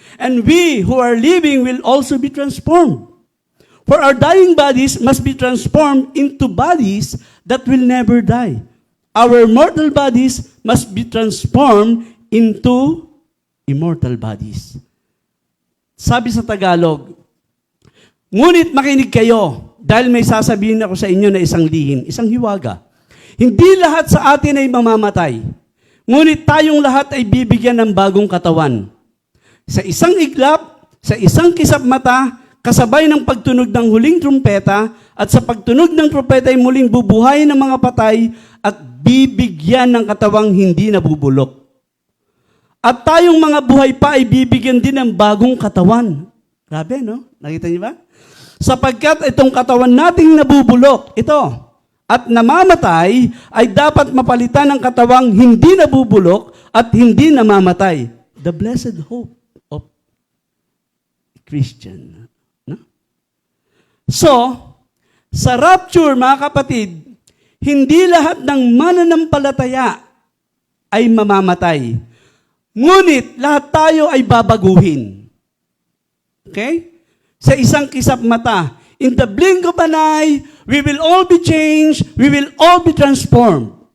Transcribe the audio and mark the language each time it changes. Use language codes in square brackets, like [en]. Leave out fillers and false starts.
[en] And we who are living will also be transformed. For our dying bodies must be transformed into bodies that will never die. Our mortal bodies must be transformed into immortal bodies. [tl] Sabi sa Tagalog, ngunit makinig kayo, dahil may sasabihin ako sa inyo na isang lihim, isang hiwaga. Hindi lahat sa atin ay mamamatay. Ngunit tayong lahat ay bibigyan ng bagong katawan. Sa isang iglap, sa isang kisap mata, kasabay ng pagtunog ng huling trumpeta, at sa pagtunog ng trumpeta ay muling bubuhayin ng mga patay at bibigyan ng katawang hindi nabubulok. At tayong mga buhay pa ay bibigyan din ng bagong katawan. Grabe, no? Nakita niyo ba? Sapagkat itong katawan nating nabubulok, ito, at namamatay, ay dapat mapalitan ng katawang hindi nabubulok at hindi namamatay. [en] The blessed hope of Christian. No? [tl] So, sa rapture, mga kapatid, hindi lahat ng mananampalataya ay mamamatay. Ngunit lahat tayo ay babaguhin. Okay? Sa isang kisap mata, [en] in the blink of an eye, we will all be changed, we will all be transformed.